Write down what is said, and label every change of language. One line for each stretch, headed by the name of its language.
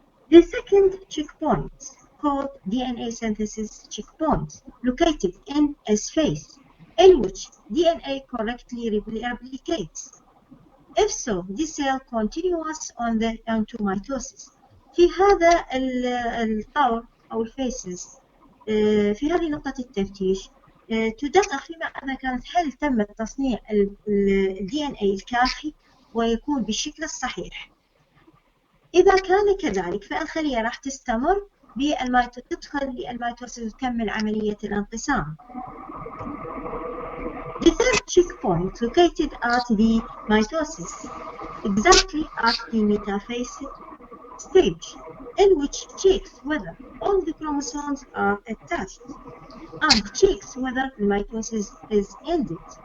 English: The second checkpoint, called DNA synthesis checkpoint, located in a space in which DNA correctly replicates. If so, the cell continues onto mitosis.
Arabic: في هذا الطور أو الفيسز في هذه نقطة التفتيش تدقق فيما إذا كانت هل تم تصنيع ال DNA الكافي ويكون بالشكل الصحيح. إذا كان كذلك فالخلية راح تستمر تدخل للميتوسيس وتكمل عملية الانقسام.
English: The third checkpoint located at the mitosis, exactly at the metaphase stage, in which checks whether all the chromosomes are attached and checks whether the mitosis is ended.